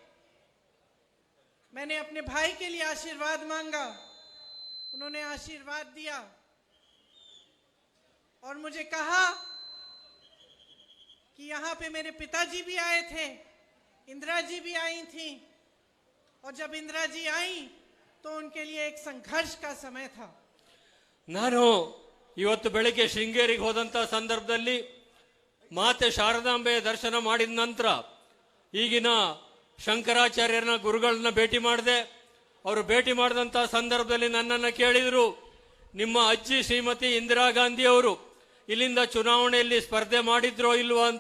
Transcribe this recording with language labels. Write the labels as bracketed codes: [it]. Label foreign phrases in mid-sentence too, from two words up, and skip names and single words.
[hi] मैंने अपने भाई के लिए आशीर्वाद मांगा, उन्होंने आशीर्वाद दिया और मुझे कहा कि यहाँ पे मेरे पिताजी भी आए थे, इंदिरा जी भी आई थी और जब इंदिरा जी आई तो उनके लिए एक संघर्ष का समय था. [kn] ನಾನು ಇವತ್ತು ಬೆಳಗ್ಗೆ ಶೃಂಗೇರಿಗೆ ಹೋದಂತ ಸಂದರ್ಭದಲ್ಲಿ ಮಾತೆ ಶಾರದಾಂಬೆಯ ದರ್ಶನ ಮಾಡಿದ ನಂತರ ಈಗಿನ ಶಂಕರಾಚಾರ್ಯರನ್ನ ಗುರುಗಳನ್ನ ಭೇಟಿ ಮಾಡಿದೆ. ಅವರು ಭೇಟಿ ಮಾಡಿದಂತ ಸಂದರ್ಭದಲ್ಲಿ ನನ್ನನ್ನು ಕೇಳಿದ್ರು, ನಿಮ್ಮ ಅಜ್ಜಿ ಶ್ರೀಮತಿ ಇಂದಿರಾ ಗಾಂಧಿ ಅವರು ಇಲ್ಲಿಂದ ಚುನಾವಣೆಯಲ್ಲಿ ಸ್ಪರ್ಧೆ ಮಾಡಿದ್ರೋ ಇಲ್ವೋ ಅಂತ.